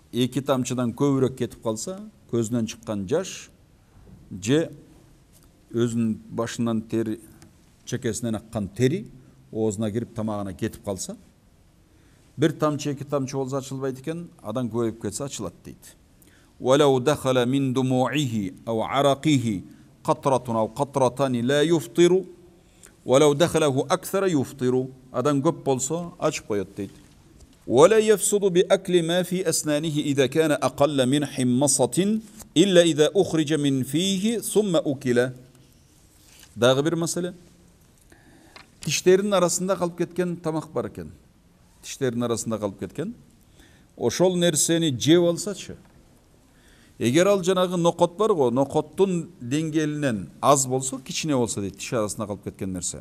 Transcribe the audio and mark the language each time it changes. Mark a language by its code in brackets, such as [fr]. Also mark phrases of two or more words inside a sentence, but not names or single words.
[ky] Эки тамчыдан көбүрөөк кетип калса, көзүнөн чыккан жаш же өзүнүн башынан тери, чекесинен аккан тери оозуна кирип тамагына кетип калса, бир тамчы, эки тамчы болсо ачылбайт экен, адан көбөйүп кетсе ачылат дейт. [ar] ولو دخل من دموعه أو عرقه قطرة أو قطرتان لا يفطر ولو دخله أكثر يفطر. [ky] Адан көп болсо ачып коет дейт. [ar] ولا يفسد بأكل ما في أسنانه إذا كان أقل من حمصة إلا إذا أخرج من فيه ثم أكل. [ky] Дагы бир маселе. Тиштеринин арасында калып кеткен тамак бар экен. Тиштеринин арасында калып кеткен. Ошол нерсени жеп алсачы. Эгер ал жанагы нокот бар го, нокоттун деңгээлинен аз болсо, кичине болсо дейт, тиш арасында калып кеткен нерсе.